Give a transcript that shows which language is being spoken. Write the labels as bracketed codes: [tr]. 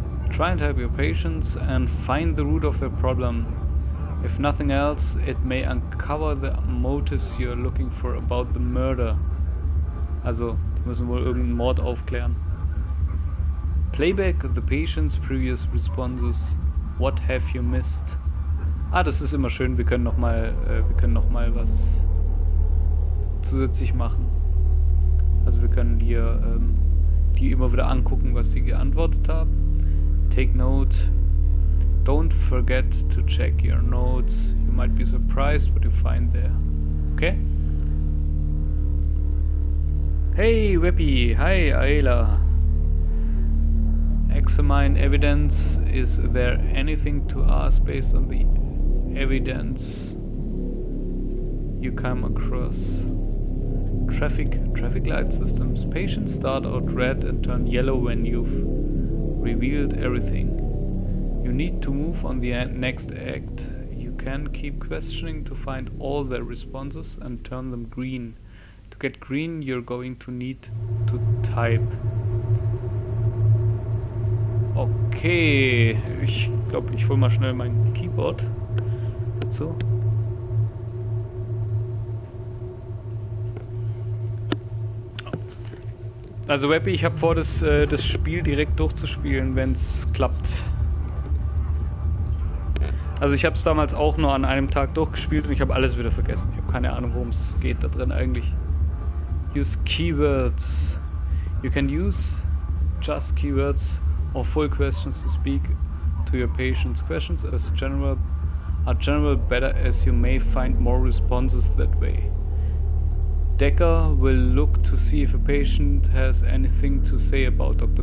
[en] Try and help your patients and find the root of their problem. If nothing else, it may uncover the motives you're looking for about the murder. [de] Also, die müssen wohl irgendeinen Mord aufklären. [en] Playback the patient's previous responses. What have you missed? [de] Ah, das ist immer schön. Wir können noch mal was zusätzlich machen. Also wir können hier die immer wieder angucken, was sie geantwortet haben. [en] Take note. Don't forget to check your notes. You might be surprised what you find there. Okay? Hey, Weppy. Hi, Ayla. Examine evidence. Is there anything to ask based on the evidence you come across? Traffic light systems. Patients start out red and turn yellow when you've revealed everything. You need to move on the next act. You can keep questioning to find all their responses and turn them green. To get green, you're going to need to type. [de] Okay, ich glaube, ich hole mal schnell mein Keyboard dazu. Also Weppy, ich habe vor, das Spiel direkt durchzuspielen, wenn es klappt. Also ich habe es damals auch nur an einem Tag durchgespielt und ich habe alles wieder vergessen. Ich habe keine Ahnung, worum es geht da drin eigentlich. [en] Use keywords. You can use just keywords or full questions to speak to your patient's questions as general are generally better, as you may find more responses that way. Dekker will look to see if a patient has anything to say about Dr.